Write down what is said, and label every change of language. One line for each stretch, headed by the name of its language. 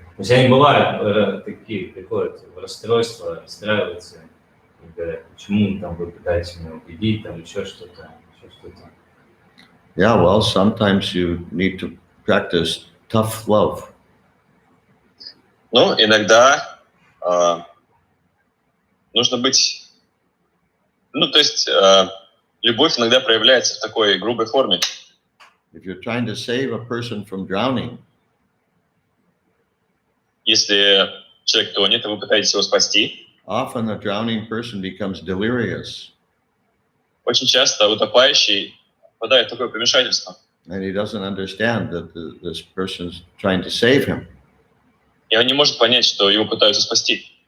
Russian: То есть они бывают такие, приходят в расстройство, расстраиваются, и говорят, почему там вы пытаетесь меня убедить, там еще что-то.
English: Yeah, well, sometimes you need to practice tough love.
Russian: Ну, иногда нужно быть... то есть любовь иногда проявляется в такой грубой форме.
English: If you're trying to save a person from drowning,
Russian: если человек тонет, и вы пытаетесь его спасти,
English: often a drowning person becomes delirious.
Russian: Очень часто утопающий впадает в такое помешательство.
English: And he doesn't understand that this person's trying to save him.
Russian: И он не может понять, что его пытаются спасти.